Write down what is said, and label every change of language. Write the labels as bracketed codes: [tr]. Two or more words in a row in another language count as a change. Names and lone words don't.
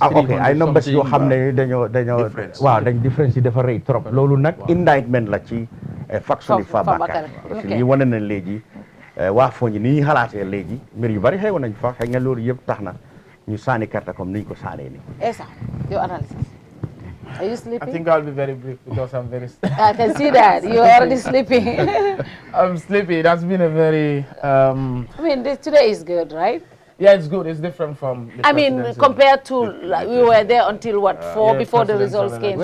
[wo] ay numbers yoo xam ne dañoo waaw dañ différence yi dafa rëy trop loolu nag indictment la ci faction yi Fabakary [fr] parce que [wo] ñi wane na léegi waa Fooñi ni ñuy xalaatee léegi mbir yu bari xew nañ fa xëy nga loolu yëpp tax na ñu sànni carte comme ni ñu ko sànnee nii. [en] Esa, your analysis. Are you sleeping? I think I'll be very brief because I'm very I can see that. You're already sleeping. I'm sleepy. That's been a very... I mean, today is good, right? Yeah, it's good. It's different from... I mean, compared to... we were there until, what, 4 before the results came?